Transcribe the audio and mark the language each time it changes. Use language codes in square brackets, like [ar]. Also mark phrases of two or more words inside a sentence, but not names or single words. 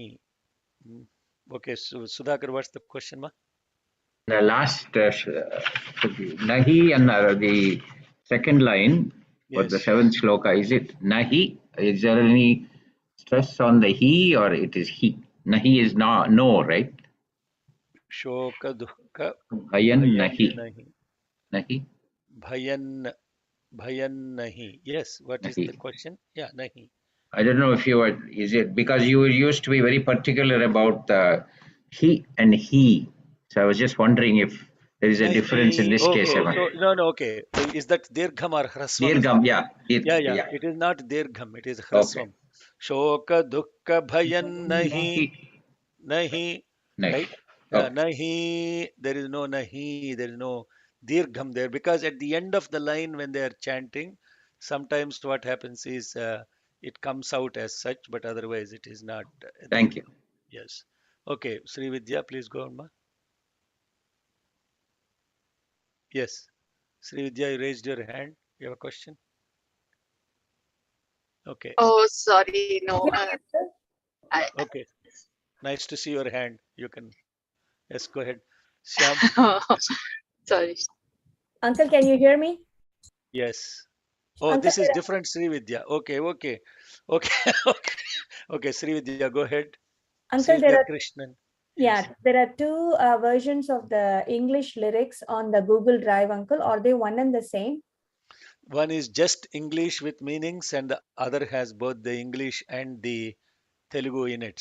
[en] Okay, so Sudhakar, what's the question, ma? The last Nahi and the second line for the Yes. seventh sloka, is it Nahi? Is there any stress on the he or it is he? Nahi is no, right? [sa] Shoka dukkha Bhayan bhayan Nahi. nahi. Nahi? Bhayan nahi. [en] Yes, what is [sa] Nahi. [en] the question? Yeah, nahi. I don't know if you are, is it because you used to be very particular about the he and he. So I was just wondering if there is a difference in this case. Okay, so no, okay. Is that dirgham or hrasvam is Dirgham, the yeah. yeah. It is not dirgham, it is Okay. hrasvam. [sa] Shoka dukkha bhayan nahi, nahi, Nahi. [en] right? Yeah, Okay. nahi. There is no nahi. There is no dirgham there because at the end of the line when they are chanting, sometimes what happens is it comes out as such, but otherwise it is not there. Thank you. Yes. Okay, Sri Vidya, please go on, ma. Yes. Sri Vidya, you raised your hand. You have a question? Okay. Oh, sorry, no. Okay. Nice to see your hand. You can, yes, go ahead. Shyam, Sorry. Uncle, can you hear me? yes. Oh, Uncle, this is different Sri Vidya. Okay, okay, okay, okay, okay. Sri Vidya, go ahead. Sri Uncle, Vidya Krishnan. Yes. there are two versions of the English lyrics on the Google Drive, Uncle. Are they one and the same? One is just English with meanings, and the other has both the English and the Telugu in it.